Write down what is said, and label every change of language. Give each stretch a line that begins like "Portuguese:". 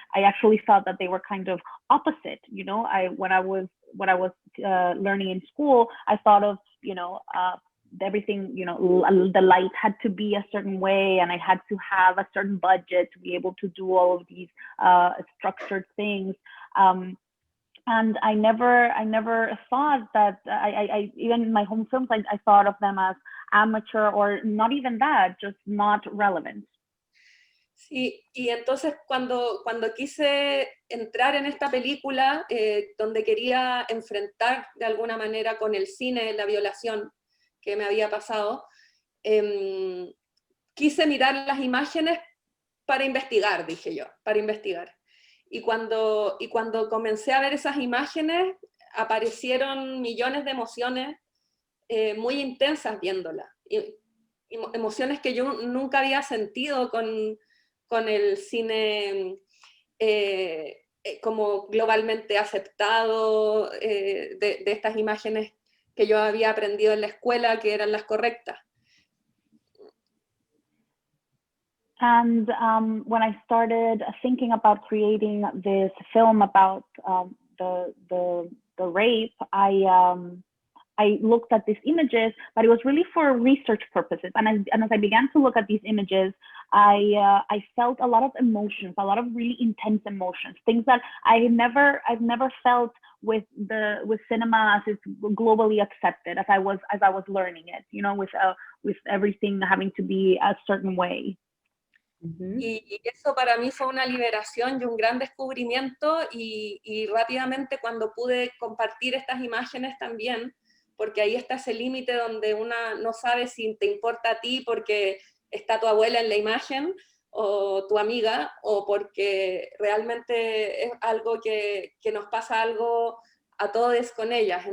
English: I actually thought that they were kind of opposite. You know, when I was learning in school, I thought of, you know, everything, you know, the light had to be a certain way, and I had to have a certain budget to be able to do all of these structured things. And I never thought that I even in my home films, I thought of them as amateur, or not even that, just not relevant.
Spanish: Sí, y entonces cuando quise entrar en esta película, donde quería enfrentar de alguna manera con el cine la violación que me había pasado, quise mirar las imágenes para investigar, dije yo, para investigar. Y cuando comencé a ver esas imágenes, aparecieron millones de emociones muy intensas viéndolas. Y emociones que yo nunca había sentido con el cine como globalmente aceptado, de estas imágenes que yo había aprendido en la escuela que eran las correctas.
English: And when I started thinking about creating this film about the rape, I looked at these images, but it was really for research purposes. And as I began to look at these images, I felt a lot of emotions, a lot of really intense emotions, things that I've never felt with cinema as it's globally accepted, as I was learning it, you know, with everything having to be a certain way.
Spanish: Y eso para mí fue una liberación y un gran descubrimiento, y rápidamente cuando pude compartir estas imágenes también, porque ahí está ese límite donde una no sabe si te importa a ti porque está tu abuela en la imagen o tu amiga, o porque realmente es algo que nos pasa algo a todos con ellas.